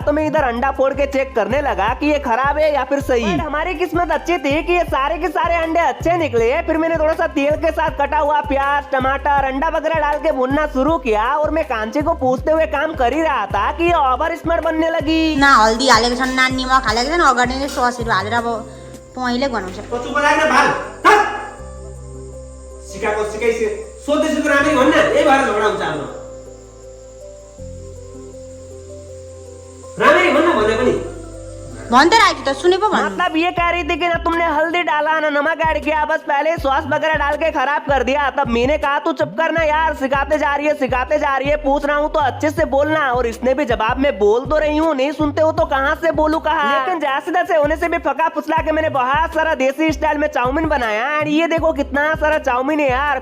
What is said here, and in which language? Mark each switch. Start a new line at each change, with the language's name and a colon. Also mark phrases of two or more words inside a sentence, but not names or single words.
Hindi: तो मैं इधर अंडा फोड़ के चेक करने लगा कि ये खराब है या फिर सही। हमारी किस्मत अच्छी थी कि ये सारे के सारे अंडे अच्छे निकले। फिर मैंने थोड़ा सा तेल के साथ कटा हुआ प्याज, टमाटर, अंडा वगैरह डाल के भुनना शुरू किया और मैं कांची को पूछते हुए काम कर ही रहा था कि ये
English: over smart
Hindi: बनने लगी।
Nepali: ना हल्दी हालेको छ, ना निमक हालेको छ, अगाडि नै ससहरू हालेर अब पहिले बनाउँछ। तो चुप लाग न भाल सिकाएको सिकाइसके सोध्दैछु त राम्ररी भन्न, यही भएर झगडा हुन्छ हाम्रो। राम्ररी भन्न भने पनि भन्दै राखेको त सुने पो भन्नु।
Hindi: मतलब ये कह रही थी कि ना तुमने हल्दी डाला ना नमक ऐड किया, बस पहले सॉस वगैरह डाल के खराब कर दिया। तब मैंने कहा तू चुप करना यार, सिखाते जा रही है, पूछ रहा हूँ तो अच्छे से बोलना। और इसने भी जवाब में बोल तो रही हूँ, नहीं सुनते हो तो कहाँ से बोलूं कहा। लेकिन जैसे तैसे होने से भी फका फुसला के मैंने बहुत सारा देसी स्टाइल में चाउमीन बनाया एंड ये देखो कितना सारा चाउमीन है यार।